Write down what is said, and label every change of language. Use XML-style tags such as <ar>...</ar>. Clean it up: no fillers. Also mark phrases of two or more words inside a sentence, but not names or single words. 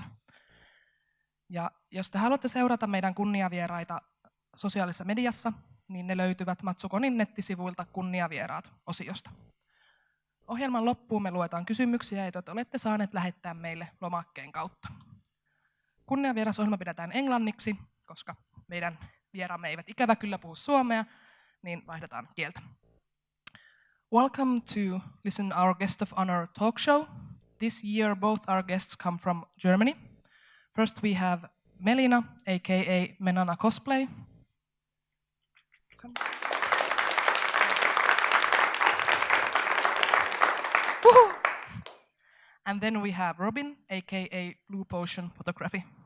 <fi>Ja jos te haluatte seurata meidän kunniavieraita sosiaalisessa mediassa, niin ne löytyvät Matsuconin nettisivuilta kunniavieraat-osiosta. Ohjelman loppuun me luetaan kysymyksiä, joita te olette saaneet lähettää meille lomakkeen kautta. Kunniavierasohjelma pidetään englanniksi, koska meidän vieraamme eivät ikävä kyllä puhu suomea, niin vaihdetaan kieltä.</fi> <en>Welcome to listen our guest of honor talk show. This year both our guests come from Germany. First we have Melina, aka MeNanA Cosplay. And then we have Robin, aka Blue Potion Photography.</en>